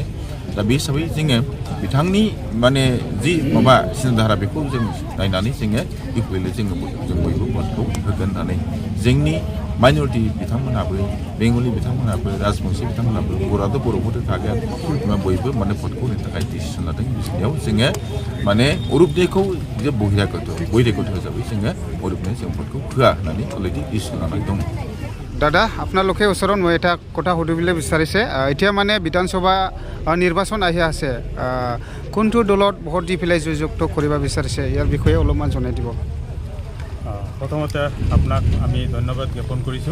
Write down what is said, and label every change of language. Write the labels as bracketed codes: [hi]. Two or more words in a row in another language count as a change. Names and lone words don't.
[brx] दा बे हिसाबै जोङो बिथांनि माने जि माबा सिन्ताधारा बेखौ जों नायनानै जोङो इकुवेलि जों बयबो भटखौ होगोन होननानै जोंनि माइनरिटि बिथांमोनहाबो बेंगलि बिथांमोनहाबो राजबंसि बिथांमोनहाबो बर'आथ' बर' भट होखागोन बयबो माने भटखौ होनो थाखाय डिसिसन लादों। बिसोरनियाव जोङो माने अरुपदेखौ जे बहिरागत हिसाबै जोङो अरुपनो जों भटखौ होआ होननानै [en] already decision [brx] लानाय दं। [as] দাদা আপোনালোকে ওচৰত মই এটা কথা সুধিবলৈ বিচাৰিছে এতিয়া মানে বিধানসভা নিৰ্বাচন আহি আছে কোনটো দলত ভোট দি পেলাই জয়যুক্ত কৰিব বিচাৰিছে ইয়াৰ বিষয়ে অলপমান জনাই দিব। প্ৰথমতে আপোনাক আমি ধন্যবাদ জ্ঞাপন কৰিছোঁ।